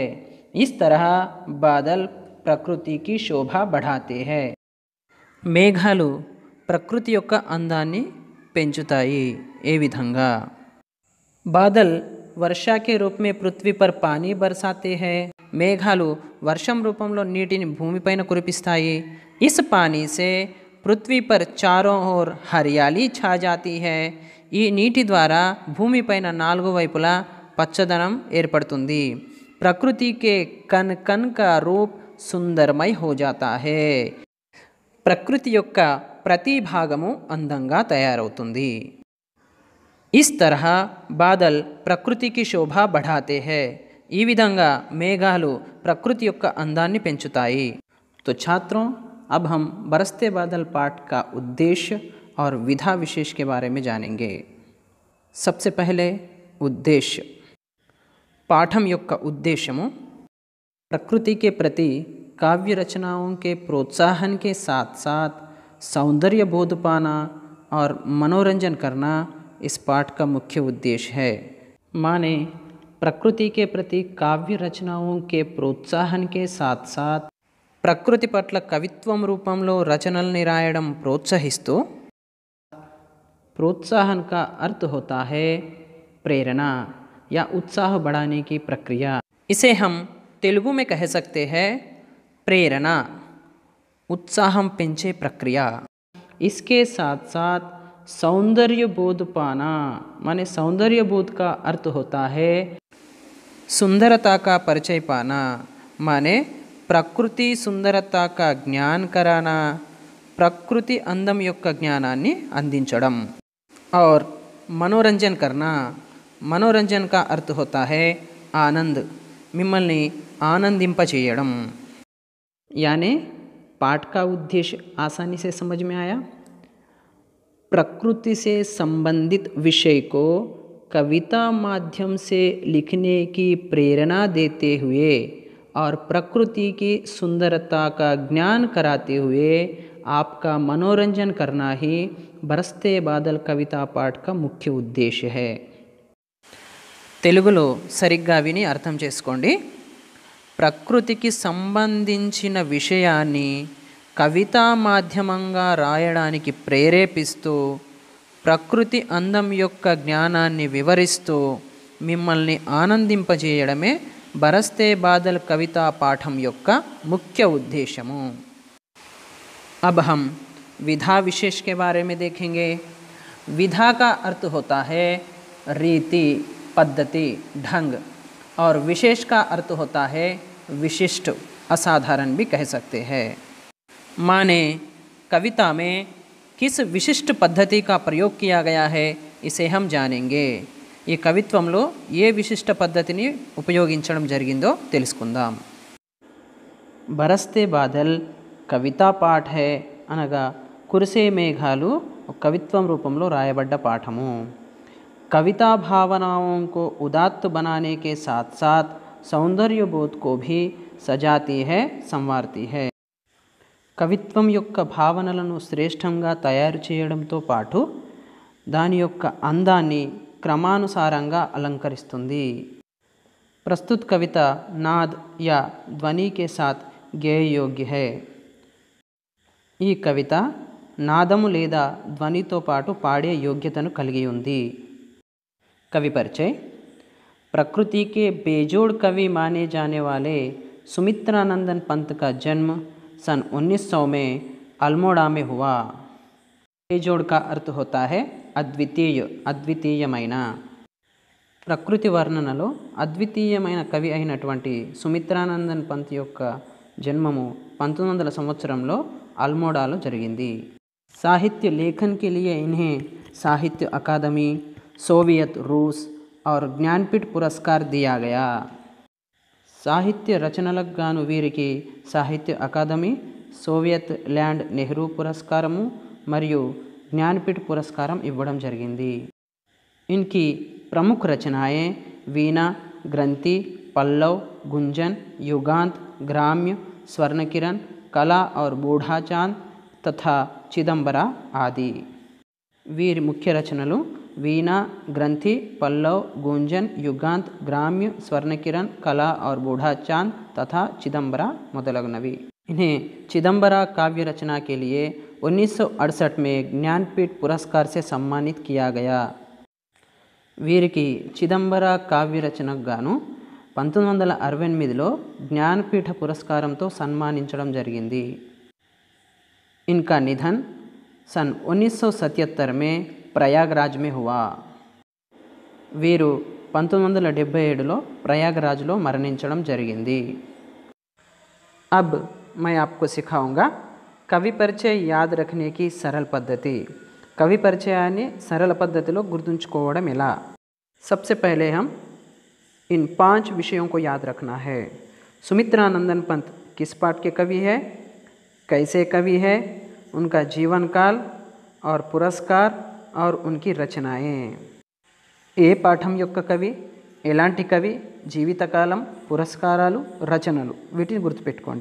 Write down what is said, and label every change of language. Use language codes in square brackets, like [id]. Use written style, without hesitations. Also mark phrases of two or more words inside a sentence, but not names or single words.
[hi] इस तरह बादल ప్రకృతి की शोभा बढ़ाते हैं। [te] మేఘాలు ప్రకృతి యొక్క అందాన్ని పెంచుతాయి। ఏ విధంగా? [hi] बादल वर्षा के रूप में पृथ्वी पर पानी बरसाते हैं। [te] మేఘాలు వర్షం రూపంలో నీటిని భూమిపైన కురిపిస్తాయి। [hi] इस पानी से पृथ्वी पर चारों ओर हरियाली छा जाती है। [te] ఈ నీటి ద్వారా భూమిపైన నాలుగు వైపులా పచ్చదనం ఏర్పడుతుంది। [hi] प्रकृति के कण कण का रूप सुंदरमय हो जाता है। [te] ప్రకృతి యొక్క ప్రతి భాగము అందంగా తయారవుతుంది। [hi] इस तरह बादल प्रकृति की शोभा बढ़ाते हैं। [te] ఈ విధంగా మేఘాలు ప్రకృతి యొక్క అందాన్ని పెంచుతాయి। [hi] तो छात्रों, अब हम बरसते बादल पाठ का उद्देश्य और विधा विशेष के बारे में जानेंगे। सबसे पहले उद्देश्य। [te] పాఠం యొక్క [hi] उद्देश्यము प्रकृति के प्रति काव्य रचनाओं के प्रोत्साहन के साथ साथ सौंदर्य बोध पाना और मनोरंजन करना इस पाठ का मुख्य उद्देश्य है। माने प्रकृति के प्रति काव्य रचनाओं के प्रोत्साहन के साथ साथ [te] ప్రకృతి పట్ల కవిత్వం రూపంలో రచనల్ని రాయడం ప్రోత్సహిస్తూ [hi] प्रोत्साहन का अर्थ होता है प्रेरणा या उत्साह बढ़ाने की प्रक्रिया। इसे हम तेलुगु में कह सकते हैं [te] ప్రేరణ, ఉత్సాహం పెంచే ప్రక్రియ। [hi] इसके साथ साथ सौंदर्य बोध पाना, माने सौंदर्य बोध का अर्थ होता है सुंदरता का परिचय पाना, माने प्रकृति सुंदरता का ज्ञान कराना, [te] ప్రకృతి అందం యొక్క జ్ఞానాన్ని అందించడం। [hi] और मनोरंजन करना, मनोरंजन का अर्थ होता है आनंद, [te] మిమ్మల్ని ఆనందింపచేయడం। [hi] यानी पाठ का उद्देश्य आसानी से समझ में आया। प्रकृति से संबंधित विषय को कविता माध्यम से लिखने की प्रेरणा देते हुए और प्रकृति की सुंदरता का ज्ञान कराते हुए आपका मनोरंजन करना ही बरसते बादल कविता पाठ का मुख्य उद्देश्य है। [te] తెలుగులో సరిగ్గా విని అర్థం చేసుకోండి। ప్రకృతికి సంబంధించిన విషయాన్ని కవితా మాధ్యమంగా రాయడానికి ప్రేరేపిస్తూ ప్రకృతి అందం యొక్క జ్ఞానాన్ని వివరిస్తూ మిమ్మల్ని ఆనందింపజేయడమే బరస్తే బాదల్ కవితా పాఠం యొక్క ముఖ్య ఉద్దేశము। [hi] अब हम विधा विशेष के बारे में देखेंगे। विधा का अर्थ होता है रीति, पद्धति, ढंग, और विशेष का अर्थ होता है विशिष्ट, असाधारण भी कह सकते हैं। माने कविता में किस विशिष्ट पद्धति का प्रयोग किया गया है इसे हम जानेंगे। [te] ఈ కవిత్వంలో ఏ విశిష్ట పద్ధతిని ఉపయోగించడం జరిగిందో తెలుసుకుందాం। బరస్తే బాదల్ కవితా పాఠ है అనగా కురిసే మేఘాలు కవిత్వం రూపంలో రాయబడ్డ పాఠము। [hi] कविता भावनाओं को उदात्त बनाने के साथ साथ सौंदर्य बोध को भी सजाती है, संवारती है। [te] కవిత్వం యొక్క భావనలను శ్రేష్టంగా తయారు చేయడంతో పాటు దాని యొక్క అందాన్ని క్రమానుసారంగా అలంకరిస్తుంది। [hi] प्रस्तुत कविता नाद या ध्वनि के साथ गेय योग्य है। [te] ఈ కవిత నాదము లేదా ధ్వనితో పాటు పాడే యోగ్యతను కలిగి ఉంది। [hi] कवि परिचय। प्रकृति के बेजोड़ कवि माने जाने वाले सुमित्रानंदन पंत का जन्म सन 1900 में अल्मोड़ा में हुआ। बेजोड़ का अर्थ होता है अद्वितीय, अद्वितीयమైన। [te] ప్రకృతి వర్ణనలో అద్వితీయమైన కవి అయినటువంటి సుమిత్రానందన్ పంత్ యొక్క జన్మము 1900 సంవత్సరంలో అల్మోడాలో జరిగింది। [hi] साहित्य लेखन के लिए इन्हें साहित्य अकादमी, सोवियत रूस और ज्ञानपीठ पुरस्कार दिया गया। [te] సాహిత్య రచనలకు గాను వీరికి సాహిత్య అకాదమీ, సోవియత్ ల్యాండ్ నెహ్రూ పురస్కారము మరియు జ్ఞానపీఠ పురస్కారం ఇవ్వడం జరిగింది। [hi] इनकी प्रमुख रचनाएं वीणा, ग्रंथि, पल्लव, गुंजन, युगांत, ग्राम्य, स्वर्णकिरण, कला और बूढ़ा चांद तथा चिदंबरा आदि। [te] వీరి ముఖ్య రచనలు वीणा, ग्रंथि, पल्लव, गुंजन, युगांत, ग्राम्य, स्वर्णकिरण, कला और बूढ़ा चांद तथा चिदंबरा మొదలగునవి। [hi] इन्हें चिदंबरा काव्य रचना के लिए 1968 में ज्ञानपीठ पुरस्कार से सम्मानित किया गया। [te] వీరికి చిదంబర కావ్య రచనకు గాను 1968లో జ్ఞానపీఠ పురస్కారంతో సన్మానించడం జరిగింది। [hi] इनका निधन सन 1977 में प्रयागराज में हुआ। [te] వీరు 1977లో ప్రయాగరాజ్లో మరణించడం జరిగింది। [hi] अब मैं आपको सिखाऊंगा कवि परिचय याद रखने की सरल पद्धति। [te] कवि परिचयाన్ని सरल पद्धतिలో గుర్తుంచుకోవడం ఎలా। [hi] सबसे पहले हम इन 5 विषयों को याद रखना है। सुमित्रानंदन पंत किस पाठ के कवि है, कैसे कवि है, उनका जीवन काल और पुरस्कार और उनकी रचनाएं। [te] ఏ పాఠం యొక్క కవి, ఎలాంటి కవి, జీవితకాలం, పురస్కారాలు, రచనలు, వీటిని గుర్తుపెట్టుకోండి।